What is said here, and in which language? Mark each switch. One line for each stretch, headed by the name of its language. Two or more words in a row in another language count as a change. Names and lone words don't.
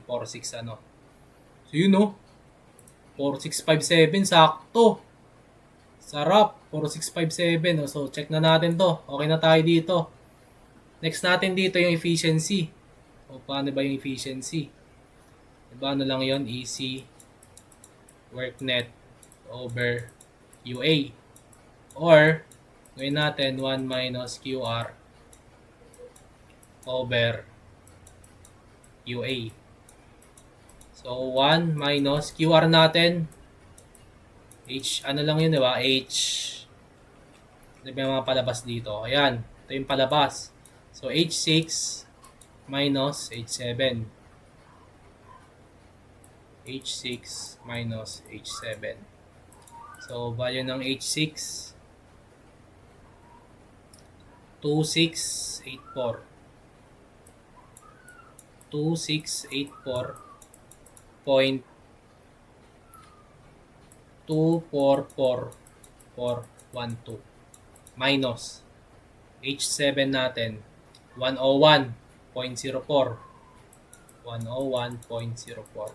Filipino: 46 ano. So yun 4657 sakto. Sarap. 4657 So check na natin to. Okay na tayo dito. Next natin dito yung efficiency. O paano ba yung efficiency? Diba ano lang yon,
English: EC work net over UA. Or
Filipino: gawin natin
English: 1 minus QR over UA.
Filipino: So
English: 1 minus QR
Filipino: natin H, ano lang yun, diba? H. Diba yung mga palabas dito? Ayan. Ito yung palabas.
English: So, H6 minus H7. H6 minus H7.
Filipino: So, value ng H6 2684.
English: 2684.244412 minus H7
Filipino: natin 101.04 101.04.